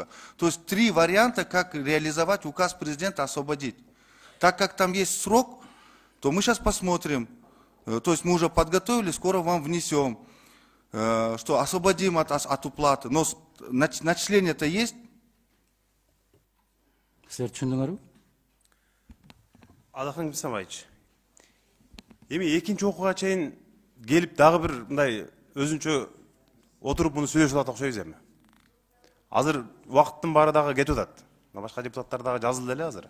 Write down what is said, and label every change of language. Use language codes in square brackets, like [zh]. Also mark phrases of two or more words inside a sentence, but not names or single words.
[ru] То есть 3 варианта, как реализовать указ президента освободить. Так как там есть срок, то мы сейчас посмотрим. То есть мы уже подготовили, скоро вам внесем, что освободим от уплаты. Но начисление-то есть. [kk] Сіздер түсіндіңдер ме? [ky] Адахан Кимсабаевич, эми экинчи окууга чейин келип дагы бир мындай өзүнчө отуруп муну сүйлөшүп атат окшойбуз эми. Азыр убакыттын баары дагы кетип атат. Башка депутаттар дагы жазылды эле азыр.